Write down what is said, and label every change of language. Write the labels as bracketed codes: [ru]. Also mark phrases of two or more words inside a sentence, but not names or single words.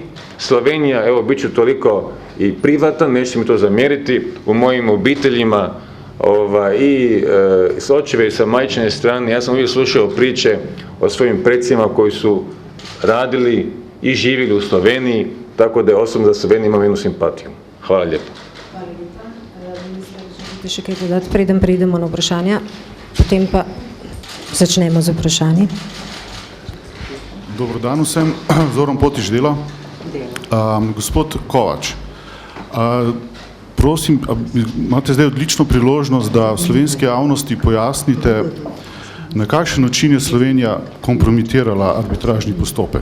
[hr] Slovenija, evo, bit ću toliko i privatan, nećete mi to zamjeriti, u mojim obiteljima i s očeve i sa majčine strane, ja sam uvijek slušao priče o svojim predsima koji su radili i živjeli u Sloveniji, tako da je osobno za Sloveniju imam jednu simpatiju. Hvala lijepo. [sl] Hvala lepa. Minister, želite še kaj dodati, preden preidemo na vprašanja, potem pa začnemo z vprašanji. Dobro dan vsem, Zoran Potiš dela. Gospod Kovač, prosim, imate zdaj odlično priložnost, da slovenski javnosti pojasnite, na kakšen način je Slovenija kompromitirala arbitražni postopek.